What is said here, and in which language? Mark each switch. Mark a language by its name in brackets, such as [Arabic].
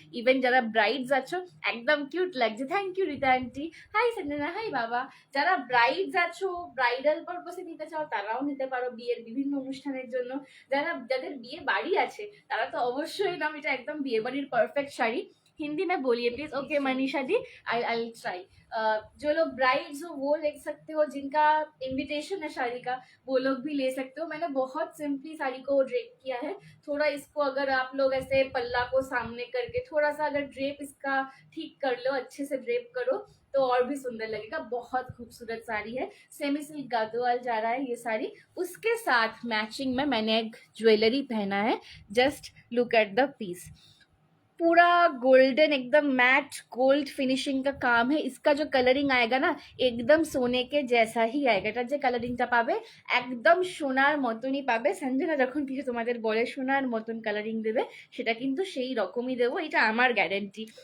[Bangla] Even যারা brides আছো একদম কিউট লাগছে। Thank you Rita aunty. High Sanjana, high বাবা। যারা ব্রাইডস আছো, ব্রাইডাল পারপাসে নিতে চাও তারাও নিতে পারো বিয়ের বিভিন্ন অনুষ্ঠানের জন্য। যাদের বিয়ে বাড়ি আছে তারা তো অবশ্যই নাম, এটা একদম বিয়ে বাড়ির পারফেক্ট শাড়ি। [Hindi] हिंदी में बोलिए please. Okay Manisha ji, [English] I try. [Hindi] जो लोग ब्राइड्स हो वो ले सकते हो, जिनका इनविटेशन है शादी का वो लोग भी ले सकते हो। मैंने बहुत सिंपली साड़ी को ड्रेप किया है। थोड़ा इसको अगर आप लोग ऐसे पल्ला को सामने करके थोड़ा सा अगर ड्रेप इसका ठीक कर लो, अच्छे से ड्रेप करो तो और भी सुंदर लगेगा। बहुत खूबसूरत साड़ी है। सेमी सिल्क गादोवाल जा रहा है ये साड़ी। उसके साथ मैचिंग में मैंने एक ज्वेलरी पहना है। [English] just look at the piece, [Hindi] पूरा गोल्डन एकदम मैट गोल्ड फिनिशिंग का काम है। इसका जो कलरिंग आएगा ना एकदम सोने के जैसा ही आएगा। [Bangla] এটার যে কালারিংটা পাবে একদম সোনার মতনই পাবে। সঞ্জনা যখন কিছু তোমাদের বলে সোনার মতন কালারিং দেবে, সেটা কিন্তু সেই রকমই দেবো, এটা আমার গ্যারেন্টি।